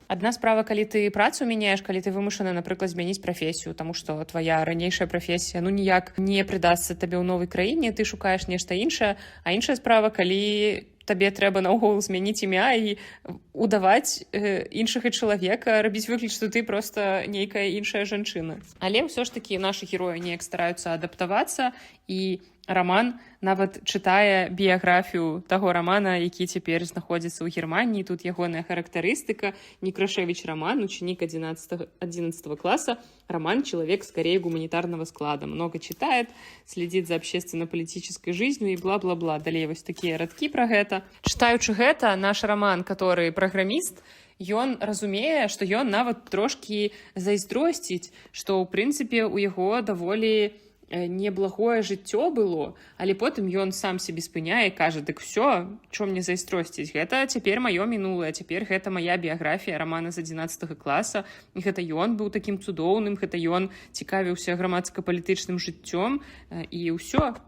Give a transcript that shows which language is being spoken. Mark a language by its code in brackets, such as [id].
[be] Адна справа, калі ты працу мяняеш, калі ты вымушаны, напрыклад, змяніць прафесію, таму што твая ранейшая прафесія ніяк не прыдасца табе ў новай краіне, ты шукаеш нешта іншае, а іншая справа, калі табе трэба наогул змяніць імя і удаваць іншага чалавека, рабіць выгляд, што ты проста нейкая іншая жанчына. Але ўсё ж такі нашы героі неяк стараюцца адаптавацца, і Раман нават чытае біяграфію таго Рамана, які цяпер знаходзіцца ў Германіі. Тут ягоная характарыстыка. [ru] Некрашевич Роман, ученик 11 класса. Роман – человек скорее гуманитарного склада. Много читает, следит за общественно-политической жизнью и бла-бла-бла. [be] Далее вось такія радкі пра гэта. Чытаючы гэта, наш Роман, который праграміст, ён разумее, што ён нават трошкі зайздросціць, што, ў прынцыпе, у яго даволі неблагое жыццё было, але потым ён сам себе спыняе і кажа: [ru] дык все, чо мне [be] зайздросціць, гэта цяпер маё мінулае, цяпер гэта мая біяграфія Рамана з 11 класа, і гэта ён быў такім цудоўным, гэта ён цікавіўся грамадска-палітычным жыццём, і ўсё.